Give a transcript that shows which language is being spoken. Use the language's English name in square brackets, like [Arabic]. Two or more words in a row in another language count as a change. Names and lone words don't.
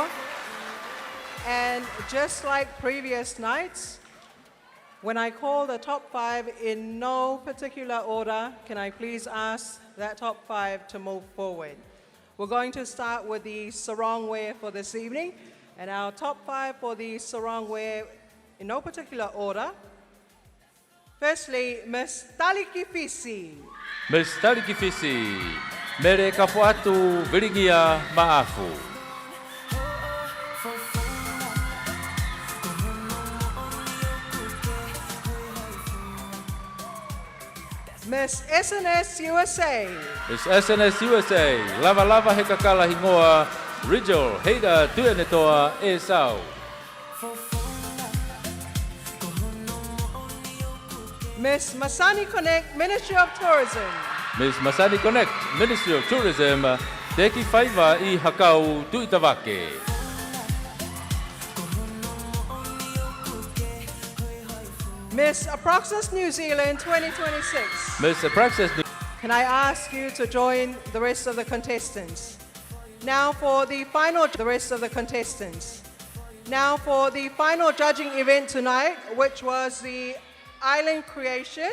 [English] And just like previous nights, when I call the top 5 in no particular order, can I please ask that top 5 to move forward? We're going to start with the sarong wear for this evening. And our top 5 for the sarong wear in no particular order. Firstly, Miss Taliki Fisi. Miss Taliki Fisi, mere kafuatu viringia maafu. Miss SNS USA. Miss SNS USA, lava lava he kakala hingoa, Rijal, heida tuenetoa e sau. Miss Masani Connect, Ministry of Tourism. Miss Masani Connect, Ministry of Tourism, teki faiva I hakau tuitavake. Miss Apraxis New Zealand 2026. Miss Apraxis. Can I ask you to join the rest of the contestants? Now for the final judging event tonight, which was the Island Creation.